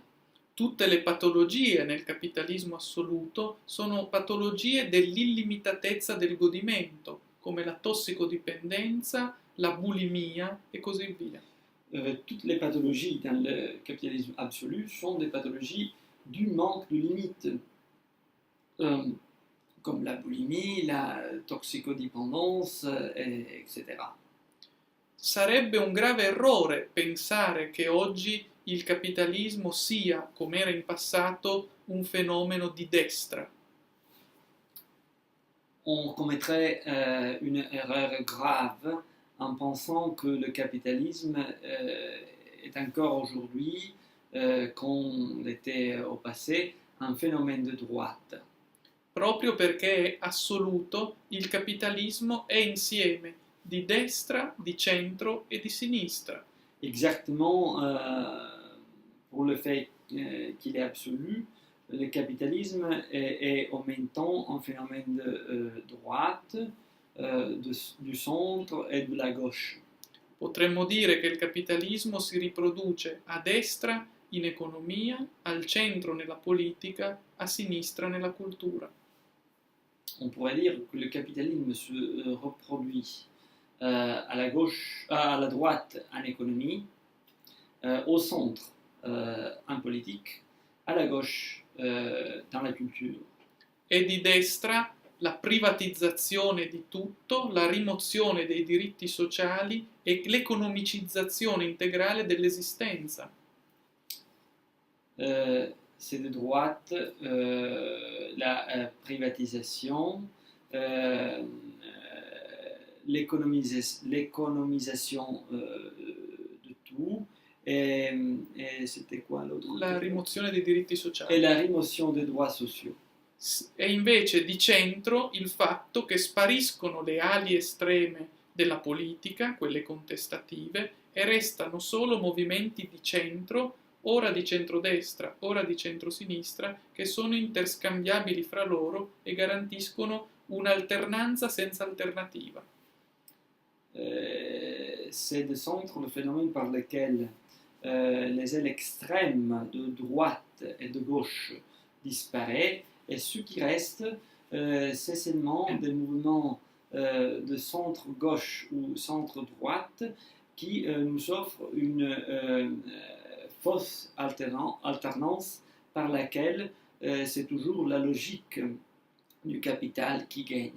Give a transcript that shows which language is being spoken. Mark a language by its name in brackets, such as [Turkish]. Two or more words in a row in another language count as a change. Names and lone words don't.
[Italian] Tutte le patologie nel capitalismo assoluto sono patologie dell'illimitatezza del godimento, come la tossicodipendenza, la bulimia e così via. [French] Toutes les pathologies dans le capitalisme absolu sont des pathologies du manque de limite, comme la boulimie, la toxicodépendance, etc. [Italian] Sarebbe un grave errore pensare che oggi il capitalismo sia, come era in passato, un fenomeno di destra. [French] On commettrait une erreur grave en pensant que le capitalisme est encore aujourd'hui, comme l'était au passé, un phénomène de droite. [Italian] Proprio perché è assoluto, il capitalismo è insieme di destra, di centro e di sinistra. [French] Exactement pour le fait qu'il est absolu, le capitalisme est en même temps un phénomène de droite, du centre et de la gauche. [Italian] Potremmo dire che il capitalismo si riproduce a destra in economia, al centro nella politica, a sinistra nella cultura. [French] On pourrait dire que le capitalisme se reproduit à la gauche, à la droite en économie, au centre en politique, à la gauche dans la culture. [Italian] E di destra la privatizzazione di tutto, la rimozione dei diritti sociali e l'economicizzazione integrale dell'esistenza. [French] C'est de droite la privatisation, l'économisation de tout, et c'était quoi l'autre? [Italian] La rimozione dei diritti [French] Et [Italian] sociali. [French] la rimotion des droits sociaux. [Italian] E invece di centro il fatto che spariscono le ali estreme della politica, quelle contestative, e restano solo movimenti di centro, ora di centrodestra, ora di centrosinistra, che sono interscambiabili fra loro e garantiscono un'alternanza senza alternativa. [French] C'est de centre le phénomène par lequel les ailes extrêmes de droite et de gauche disparaissent, et ce qui reste, c'est seulement des mouvements de centre-gauche ou centre-droite qui nous offrent une fausse alternance par laquelle c'est toujours la logique du capital qui gagne.